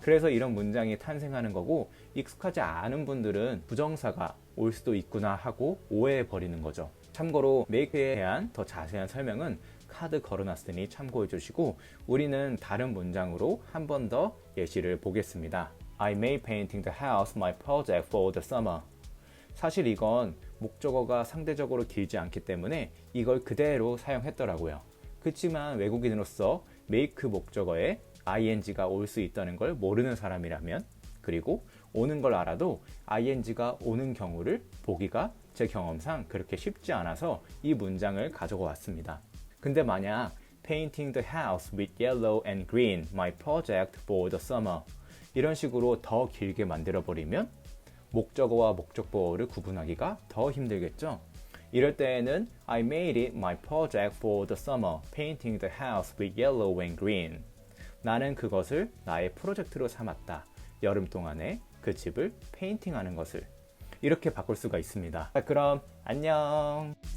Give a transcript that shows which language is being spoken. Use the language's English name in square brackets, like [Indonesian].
[Korean] 그래서 이런 문장이 탄생하는 거고 익숙하지 않은 분들은 부정사가 올 수도 있구나 하고 오해해 버리는 거죠. 참고로 make에 대한 더 자세한 설명은 카드 걸어놨으니 참고해 주시고 우리는 다른 문장으로 한 번 더 예시를 보겠습니다. [English] I made painting the house my project for the summer. [Korean] 사실 이건 목적어가 상대적으로 길지 않기 때문에 이걸 그대로 사용했더라고요. 그렇지만 외국인으로서 make 목적어에 ing가 올 수 있다는 걸 모르는 사람이라면 그리고 오는 걸 알아도 ing가 오는 경우를 보기가 제 경험상 그렇게 쉽지 않아서 이 문장을 가져고 왔습니다. 근데 만약 [English] painting the house with yellow and green, my project for the summer [Korean] 이런 식으로 더 길게 만들어 버리면 목적어와 목적보어를 구분하기가 더 힘들겠죠. 이럴 때에는 [English] I made it my project for the summer, painting the house with yellow and green. [Korean] 나는 그것을 나의 프로젝트로 삼았다. 여름 동안에 그 집을 페인팅하는 것을. 이렇게 바꿀 수가 있습니다. 자, 그럼 안녕.